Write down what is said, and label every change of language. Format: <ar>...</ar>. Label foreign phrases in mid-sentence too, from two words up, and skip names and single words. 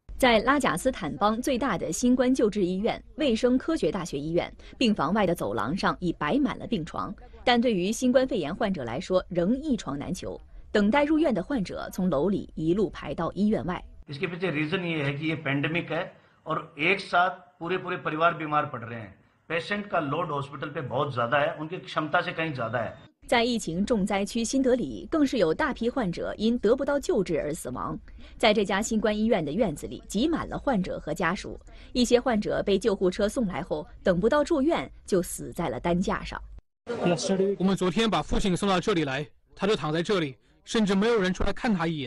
<zh>在拉贾斯坦邦最大的新冠救治医院——卫生科学大学医院，病房外的走廊上已摆满了病床，但对于新冠肺炎患者来说，仍一床难求。等待入院的患者从楼里一路排到医院外。</zh> <hi>इसके पीछे रीजन ये है कि ये पेंडेमिक है और एक साथ पूरे परिवार बीमार पड़ रहे हैं। पेशेंट का लोड हॉस्पिटल पे बहुत ज्यादा है, उनकी क्षमता से कहीं ज्यादा है。</hi> <zh>在疫情重灾区新德里，更是有大批患者因得不到救治而死亡。在这家新冠医院的院子里，挤满了患者和家属。一些患者被救护车送来后，等不到住院，就死在了担架上。我们昨天把父亲送到这里来，他就躺在这里，甚至没有人出来看他一眼。</zh>